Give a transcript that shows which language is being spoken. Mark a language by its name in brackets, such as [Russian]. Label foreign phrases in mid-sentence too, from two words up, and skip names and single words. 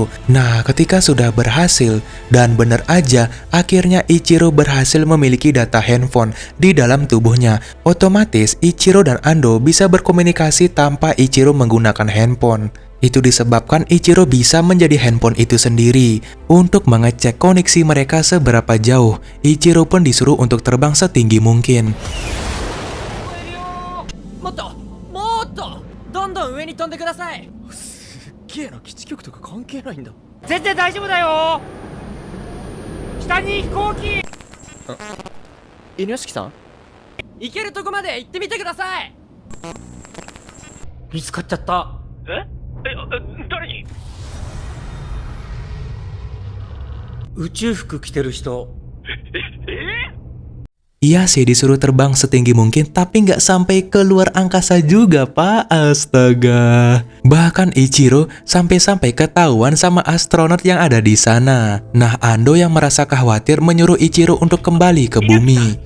[Indonesian] Nah, ketika sudah berhasil dan benar aja, akhirnya Ichiro berhasil memiliki data handphone di dalam tubuhnya. Otomatis Ichiro dan Ando bisa berkomunikasi tanpa Ichiro menggunakan handphone. Itu disebabkan Ichiro bisa menjadi handphone itu sendiri. Untuk mengecek koneksi mereka seberapa jauh, Ichiro pun disuruh untuk terbang setinggi mungkin. [Japanese] もっともっとどんどん上に飛んでください。すっげえな、基地局とか関係ないんだ。全然大丈夫だよ。下に飛行機。犬屋敷さん、行けるとこまで行ってみてください。見つかっちゃった。誰に？宇宙服着てる人。 [Indonesian] Iya sih disuruh terbang setinggi mungkin, tapi nggak sampai keluar angkasa juga, Pak. Astaga. Bahkan Ichiro sampai-sampai ketahuan sama astronot yang ada di sana. Nah, Ando yang merasa khawatir menyuruh Ichiro untuk kembali ke bumi.